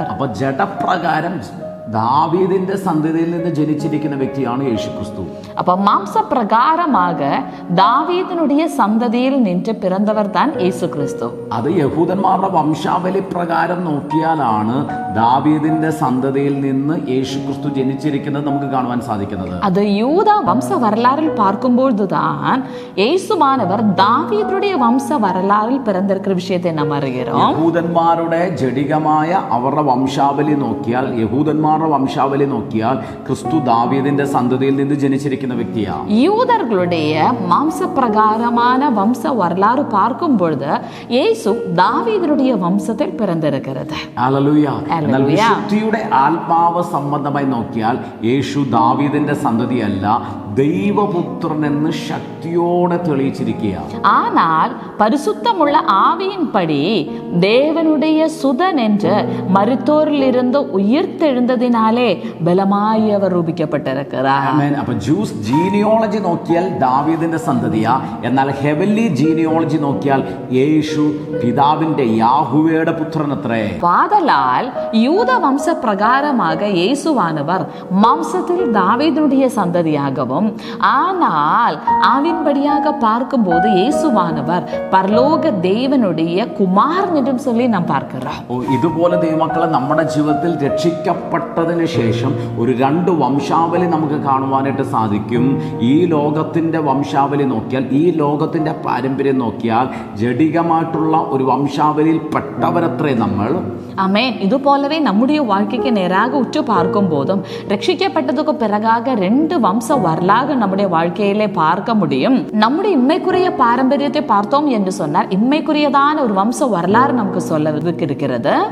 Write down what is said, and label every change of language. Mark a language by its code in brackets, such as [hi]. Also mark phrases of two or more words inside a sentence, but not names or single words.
[ml] അപ്പൊ ജഡപ്രകാരം ദാവീദിന്റെ സന്തതിയിൽ നിന്ന് ജനിച്ചിരിക്കുന്ന വ്യക്തിയാണ് യേശു ക്രിസ്തു. [ta] அப்ப மாம்ச பிரகாரமாக தாவீதினுடைய சந்ததியில் நின்று பிறந்தவர் தான் இயேசு கிறிஸ்து. [ml] അത് യഹൂദന്മാരുടെ വംശാവലി പ്രകാരം നോക്കിയാലാണ് ദാവീദിന്റെ സന്തതിയിൽ നിന്ന് യേശു ക്രിസ്തു ജനിച്ചിരിക്കുന്നത് നമുക്ക് കാണുവാൻ സാധിക്കുന്നത്. [ta] அது யூதா வம்ச வரலாறில் பார்க்கும்போதுதான் இயேசுவானவர் தாவீதுடைய வம்ச வரலாறில் பிறந்திருக்கிற விஷயத்தை நாம் அறிகிறோம். [ml] യഹൂദന്മാരുടെ ജഡികമായ അവരുടെ വംശാവലി നോക്കിയാൽ ക്രിസ്തു ദാവീദിന്റെ സന്തതിയിൽ നിന്ന് ജനിച്ചിരിക്കുന്ന ജനിച്ചിരിക്കുന്ന വ്യക്തിയാണ്. [ta] யூதர்களுடைய மாம்சப்பிரகாரமான வம்ச வரலாறு பார்க்கும் பொழுது இயேசு தாவீதுடைய வம்சத்தில் பிறந்திருக்கிறது. [ml] ഹല്ലേലൂയ. എന്നാൽ വിശുദ്ധിയുടെ ആത്മാവ് സംബന്ധമായി നോക്കിയാൽ യേശു ദാവീദിന്റെ സന്തതിയല്ല, ദൈവപുത്രൻ എന്ന് ശക്തിയോടെ തെളിയിച്ചിരിക്കുകയാണ്. [ta] ஆனால் பரிசுத்தமுள்ள ஆவியின்படி தேவனுடைய சுதன் என்று மரித்தோரிலிருந்து உயிர்த்தெழுந்ததினாலே பலமாய் அவர் ரூபிக்கப்பட்டிருக்கிறார். [ml] അപ്പൊ [en] Jews genealogy [ml] നോക്കിയാൽ ദാവീദിന്റെ സന്തതിയാ, എന്നാൽ [en] heavenly genealogy [ml] നോക്കിയാൽ യേശു പിതാവിന്റെ യാഹുവയുടെ പുത്രനത്രേ. [ta] ஆதலால் யூத வம்ச பிரகாரமாக இயேசுவானவர் மாம்சத்தில் தாவீதுடைய சந்ததியாகவும், ஆனால் ஆவின்படியாக பார்க்கும்போது இயேசுவானவர் பரலோக தேவனுடைய குமாரன் என்றும் சொல்லி நாம் பார்க்கிறோம். [ml] ഇതുപോലെ ദൈവമക്കളെ നമ്മുടെ ജീവിതത്തിൽ രക്ഷിക്കപ്പെട്ടതിന് ശേഷം ഒരു രണ്ട് വംശാവലി നമുക്ക് കാണുവാനായിട്ട് സാധിക്കും. ഈ ലോകത്തിന്റെ വംശാവലി നോക്കിയാൽ, ഈ ലോകത്തിന്റെ പാരമ്പര്യം നോക്കിയാൽ ജഡികമായിട്ടുള്ള ഒരു വംശാവലിയിൽ പെട്ടവരത്രേ നമ്മൾ. [ta] ஆமென். இது போலவே நம்முடைய வாழ்க்கைக்கு நேராக உற்று பார்க்கும் போதும் ரட்சிக்கப்பட்டதுக்கு பிறகாக ரெண்டு வம்ச வரலாக நம்முடைய வாழ்க்கையிலே பார்க்க முடியும். நம்முடைய இம்மைக்குரிய பாரம்பரியத்தை பார்த்தோம் என்று சொன்னால் இம்மைக்குரியதான ஒரு வம்ச வரலாறு நமக்கு சொல்ல இருக்கிறது.